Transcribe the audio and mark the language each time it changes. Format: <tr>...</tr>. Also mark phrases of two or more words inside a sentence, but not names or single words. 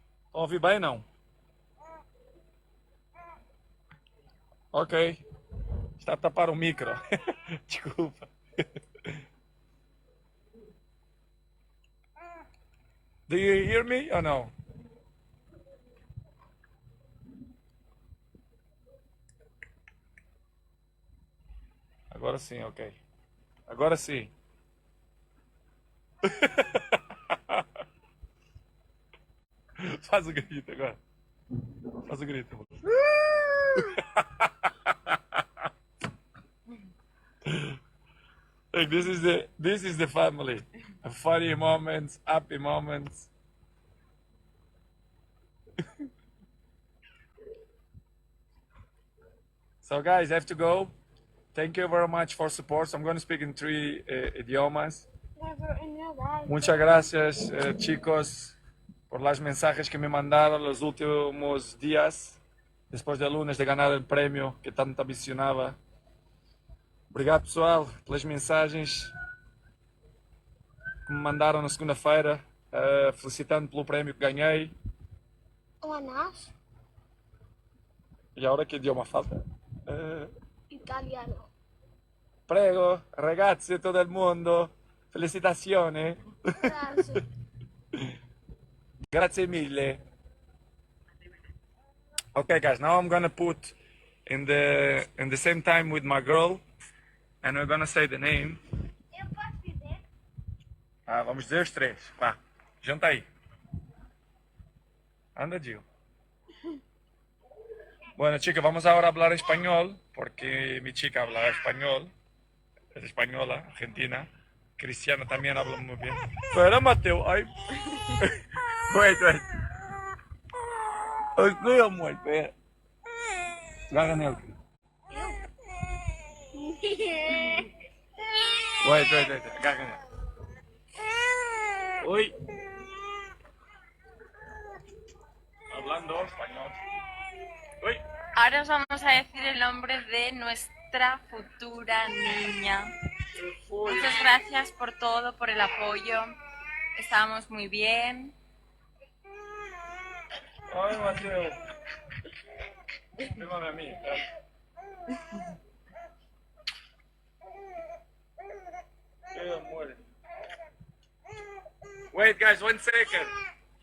<pt>a ouvir bem, não? Ok. Está a tapar o micro. Desculpa.</pt> <en>Do you hear me or no?</en> <pt>Agora sim, ok. Agora sim. Faz o grito agora. Faz o grito.</pt> <en>Like, this is the family. Funny moments, happy moments. So guys, I have to go. Thank you very much for support. I'm going to speak in 3 idiomas. Never in your life.</en> <es>Muchas gracias, chicos, por las mensajes que me mandaron los últimos días, después del lunes de ganar el premio que tanto ambicionava.</es> <pt>Obrigado, pessoal, pelas mensagens que me mandaram na segunda-feira, felicitando pelo prémio que ganhei. O Anas? E agora que idioma falta?</pt> <it>Italiano. Prego, ragazzi, todo il mondo, felicitazioni. Grazie. Grazie mille.</it> <en>Okay, guys, now I'm gonna put in the same time with my girl, and we're gonna say the name.</en> <pt>Eu posso dizer? Vamos dizer os três. Vá, junta aí. Anda, Gil.</pt> <es>Bueno, chicos, vamos ahora a hablar español, porque mi chica habla español. Es española, argentina. Cristiana también habla muy bien. Espera, Mateo, ay. Wait. Ay, amor, espera. Gaga nele.</es> <en>Wait. Gaga nele. Oi.</en> <es>Hablando español. Uy. Ahora os vamos a decir el nombre de nuestra futura niña. Muchas gracias por todo, por el apoyo. Estábamos muy bien. Ay, Mateo. Fírmame a mí. Qué amor.</es> <en>Wait, guys, 1 second.</en>